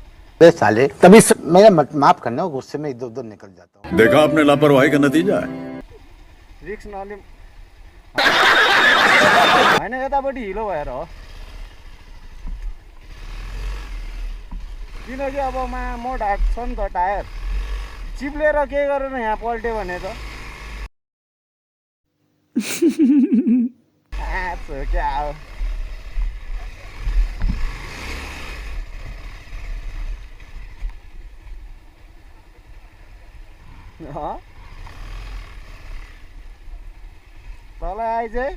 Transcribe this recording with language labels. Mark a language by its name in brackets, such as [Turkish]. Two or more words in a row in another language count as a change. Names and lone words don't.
[Hindi] बे साले तभी मेरा माफ करना गुस्से में इधर उधर निकल जाता हूँ। देखा आपने लापरवाही का नतीजा है। [Nepali] रिक्स नलि होइन यतापट्टि हिलो भएर हो किनकि अब मोड हाक्छ नि त टायर चिप्लेर के गरेर यहाँ पल्ट्यो भने त क्या हो तल आइज